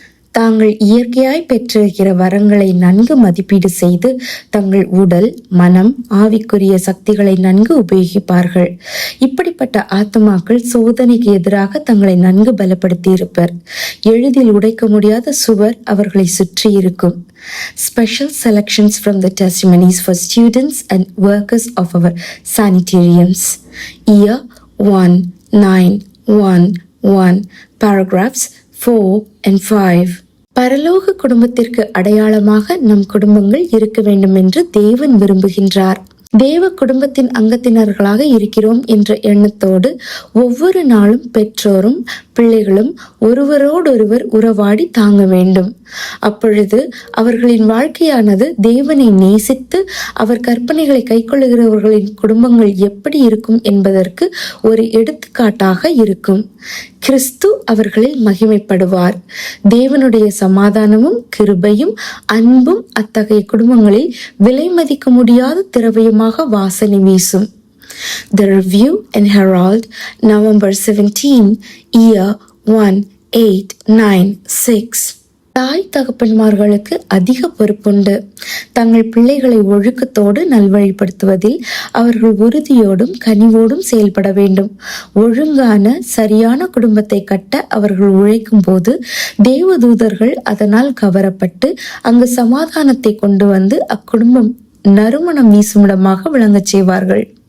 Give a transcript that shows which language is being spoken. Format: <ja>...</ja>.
<ta>தாங்கள் இயற்கையாய் பெற்றிருக்கிற வரங்களை நன்கு மதிப்பீடு செய்து தங்கள் உடல், மனம், ஆவிக்குரிய சக்திகளை நன்கு உபயோகிப்பார்கள். இப்படிப்பட்ட ஆத்துமாக்கள் சோதனைக்கு எதிராக தங்களை நன்கு பலப்படுத்தி இருப்பர். எளிதில் உடைக்க முடியாத சுவர் அவர்களை சுற்றி இருக்கும்.</ta> <en>Special selections from the testimonies for students and workers of our sanitariums. Year 1911, paragraphs 4 and 5.</en> <ta>பரலோக குடும்பத்திற்கு அடையாளமாக நம் குடும்பங்கள் இருக்க வேண்டும் என்று தேவன் விரும்புகின்றார். தேவ குடும்பத்தின் அங்கத்தினர்களாக இருக்கிறோம் என்ற எண்ணத்தோடு ஒவ்வொரு நாளும் பெற்றோரும் பிள்ளைகளும் ஒருவரோடொருவர் உறவாடி தாங்க வேண்டும். அப்பொழுது அவர்களின் வாழ்க்கையானது தேவனை நேசித்து அவர் கற்பனைகளை கைக்கொள்ளுகிறவர்களின் குடும்பங்கள் எப்படி இருக்கும் என்பதற்கு ஒரு எடுத்துக்காட்டாக இருக்கும். கிறிஸ்து அவர்களில் மகிமைப்படுவார். தேவனுடைய சமாதானமும் கிருபையும் அன்பும் அத்தகைய குடும்பங்களில் விலை மதிக்க முடியாத திரவியமாக வாசனை வீசும்.</ta> <en>The Review and Herald, November 17, year 1896.</en> <ta>தாய் தகப்பன்மார்களுக்கு அதிக பொறுப்புண்டு. தங்கள் பிள்ளைகளை ஒழுக்கத்தோடு நல்வழிப்படுத்துவதில் அவர்கள் உறுதியோடும் கனிவோடும் செயல்பட வேண்டும். ஒழுங்கான சரியான குடும்பத்தை கட்ட அவர்கள் உழைக்கும் போது தேவதூதர்கள் அதனால் கவரப்பட்டு அங்கு சமாதானத்தை கொண்டு வந்து அக்குடும்பம் நறுமணம் வீசுமிடமாக விளங்கச் செய்வார்கள்.</ta>